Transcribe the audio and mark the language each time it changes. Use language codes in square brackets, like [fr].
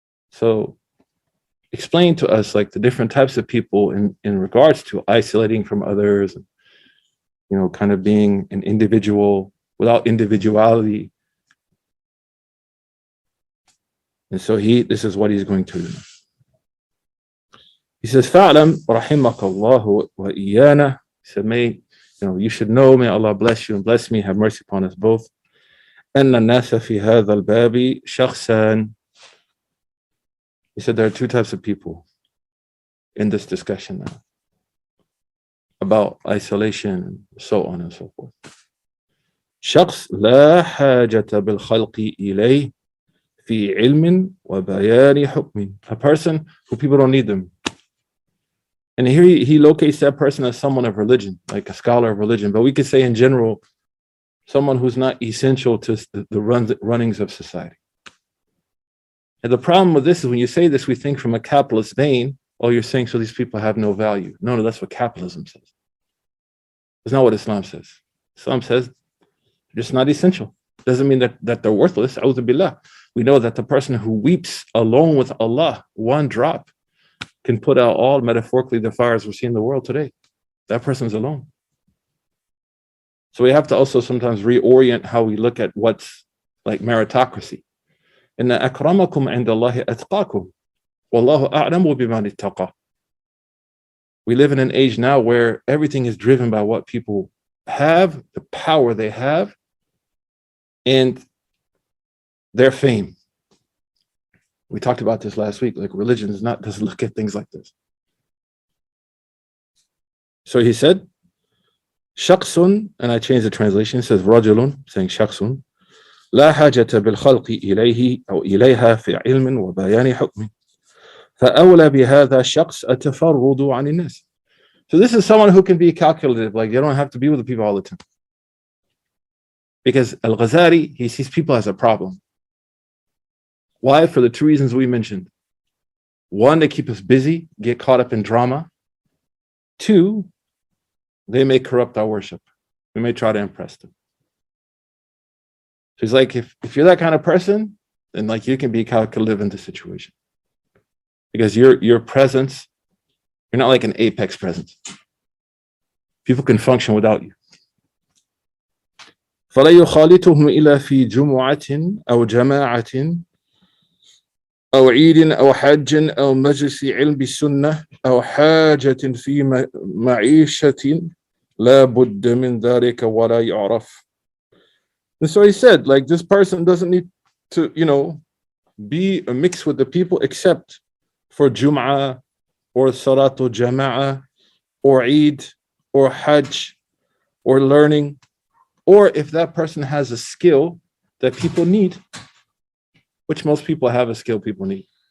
[en] So explain to us like the different types of people in regards to isolating from others, and, you know, kind of being an individual without individuality. And so this is what he's going to do. He says, [ar] فَعْلَمْ رَحِمَكَ اللَّهُ وَإِيَّانَا. [en] He said, you should know, may Allah bless you and bless me, have mercy upon us both. [ar] أَنَّ النَّاسَ فِي هَذَا الْبَابِ شَخْصًا. [en] He said there are two types of people in this discussion now about isolation and so on and so forth. [ar] شخص لا حاجة بالخلق إليه في علم وبيان حكم. [en] A person who people don't need them. And here he locates that person as someone of religion, like a scholar of religion. But we could say in general, someone who's not essential to the runnings of society. And the problem with this is when you say this, we think from a capitalist vein, oh, you're saying so these people have no value. No, that's what capitalism says. It's not what Islam says. Islam says they're just not essential. Doesn't mean that they're worthless. A'udhu billah. We know that the person who weeps alone with Allah, one drop, can put out all, metaphorically, the fires we see in the world today. That person's alone. So we have to also sometimes reorient how we look at what's like meritocracy. [ar] إن أكرمكم عند الله أتقاكم والله أعلم بمن اتقى. [en] We live in an age now where everything is driven by what people have, the power they have, and their fame. We talked about this last week. Like religion doesn't look at things like this. So he said, [ar] شخص, [en] and I changed the translation. It says [ar] رجل, [en] saying [ar] شخص, لا حاجة بالخلق إليه أو إليها في علم وبيان حكم فأولى بهذا الشخص التفرد عن الناس. [en] So this is someone who can be calculative, like you don't have to be with the people all the time. Because Al-Ghazali, he sees people as a problem. Why? For the two reasons we mentioned. One, they keep us busy, get caught up in drama. Two, they may corrupt our worship. We may try to impress them. So he's like, if you're that kind of person, then like you can be calculative in the situation. Because your presence, you're not like an apex presence. People can function without you. [ar] فلا يخالطهم إلا في جمعة أو جماعة أو عيد أو حج أو مجلس علم بالسنة أو حاجة في معيشة لا بد من ذلك ولا يعرف. [en] And so he said, like, this person doesn't need to, be a mix with the people except for Jum'ah or Salatul Jama'ah or Eid or Hajj or learning, or if that person has a skill that people need, which most people have a skill people need.